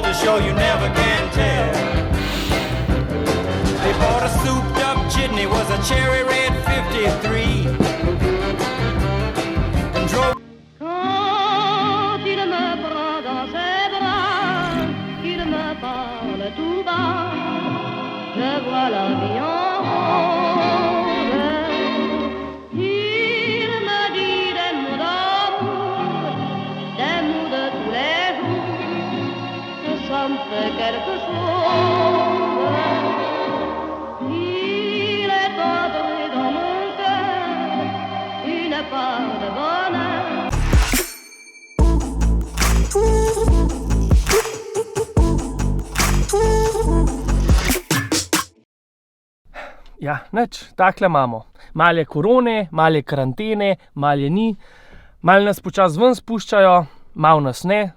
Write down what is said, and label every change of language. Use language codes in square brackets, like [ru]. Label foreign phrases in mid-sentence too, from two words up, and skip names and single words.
[en] so you never can tell. They bought a souped up jitney, was a cherry red 53. And drove. [fr] Quand il me prend dans ses bras, qu'il me parle tout bas, je vois la vie en rose. Il me dit des mots d'amour, des mots de tous les jours, que ça me fait quelque chose. Il est entré dans mon cœur une part de bonheur. [sl] Ja, nič, takle imamo. Malo je korone, malo je karantene, malo je ni, malo nas počasi ven spuščajo, malo nas ne.